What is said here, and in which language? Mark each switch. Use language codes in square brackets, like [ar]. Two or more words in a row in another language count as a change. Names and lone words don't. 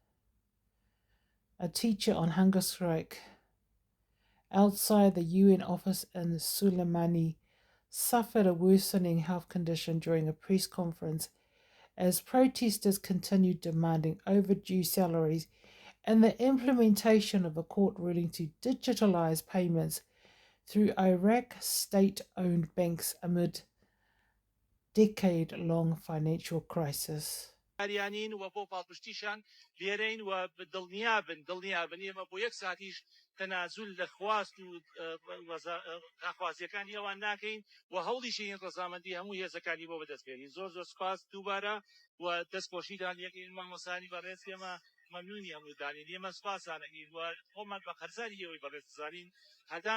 [en] A teacher on hunger strike outside the UN office in Suleimani suffered a worsening health condition during a press conference as protesters continued demanding overdue salaries and the implementation of a court ruling to digitalize payments through Iraq state-owned banks amid decade-long financial crisis. [ckb] ئەریانین و بۆ پاڵپشتیشان لێرەین و دڵنیابن ئێمە بۆ یەک ساتیش تەنازول لە خواست و خواستیەکانی ئەوان ناکەین و هەوڵیشین ڕەزامەندی هەموو هێزەکانی بۆ بەدەستبێنین. زۆر سپاس دووبارە و دەستخۆشیدان یەکین مامۆسانی بەڕێز ئێمە ممنونی هەموودانی لێمە سپاسانەکەین و خۆمان بە قەرزانیەوەی بەڕێززانین هەتا